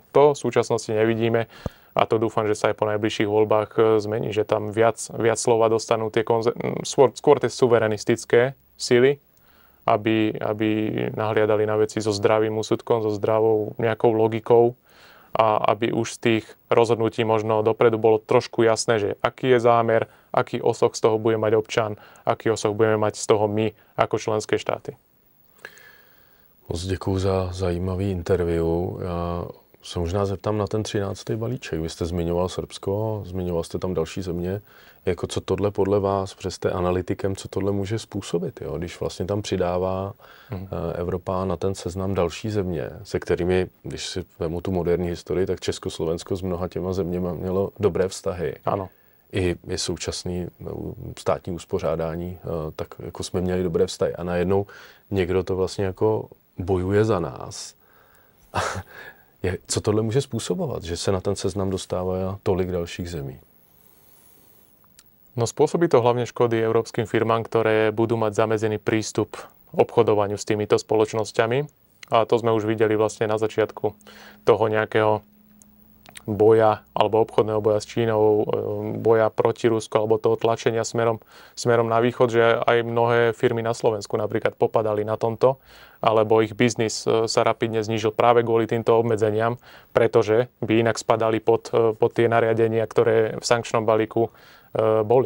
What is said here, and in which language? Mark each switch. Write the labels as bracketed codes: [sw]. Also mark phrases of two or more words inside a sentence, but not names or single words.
[sk] To v súčasnosti nevidíme a to dúfam, že sa aj po najbližších voľbách zmení, že tam viac slova dostanú skôr tie suverenistické sily, aby nahliadali na veci so zdravým úsudkom, so zdravou nejakou logikou a aby už z tých rozhodnutí možno dopredu bolo trošku jasné, že aký je zámer, aký osoch z toho bude mať občan, aký osoch budeme mať z toho my ako členské štáty. [cs] Moc děkuju za zajímavý interview. Já se možná zeptám na ten 13. balíček. Vy jste zmiňoval Srbsko, zmiňoval jste tam další země. Jako co tohle podle vás, protože jste analytikem, co tohle může způsobit, jo? Když vlastně tam přidává Evropa na ten seznam další země, se kterými, když si vemu tu moderní historii, tak Československo s mnoha těma zeměma mělo dobré vztahy. Ano. I současný státní uspořádání, tak jako jsme měli dobré vztahy. A najednou někdo to vlastně jako bojuje za nás. Co tohle může způsobovat, že se na ten seznam dostává tolik dalších zemí? [sk] No spôsobí to hlavne škody európskym firmám, ktoré budú mať zamedzený prístup obchodovaniu s týmito spoločnosťami. A to sme už videli vlastne na začiatku toho nejakého boja alebo obchodného boja s Čínou, boja proti Rusku alebo toho tlačenia smerom na východ, že aj mnohé firmy na Slovensku napríklad popadali na tomto, alebo ich biznis sa rapidne znížil práve kvôli týmto obmedzeniam, pretože by inak spadali pod tie nariadenia, ktoré v sankčnom balíku boli.